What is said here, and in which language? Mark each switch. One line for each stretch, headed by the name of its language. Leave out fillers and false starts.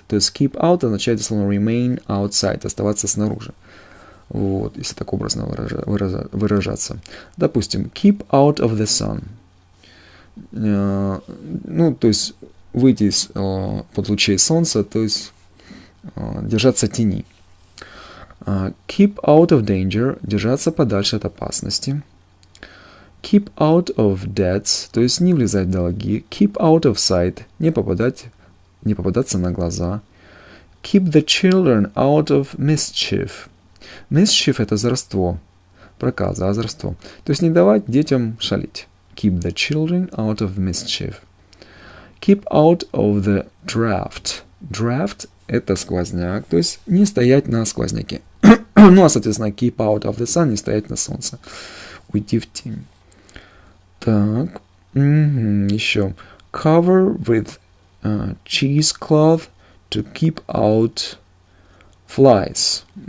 Russian: То есть keep out означает слово remain outside, оставаться снаружи. Вот, если так образно выражаться. Допустим,
English: keep out of the sun. То есть выйти под лучей солнца, то есть держаться тени. Keep out of danger,
Russian: держаться подальше от опасности.
English: Keep out of debts,
Russian: то есть не влезать в долги.
English: Keep out of sight,
Russian: не попадаться на глаза.
English: Keep the children out of mischief.
Russian: Mischief — это озорство, проказа, озорство. То есть не давать детям шалить.
English: Keep the children out of mischief. Keep out of the draft.
Russian: Draft — это сквозняк, то есть не стоять на сквозняке. Соответственно,
English: keep out of the sun
Russian: — не стоять на солнце. Уйти в тень. Так, еще.
English: Cover with cheesecloth to keep out flies.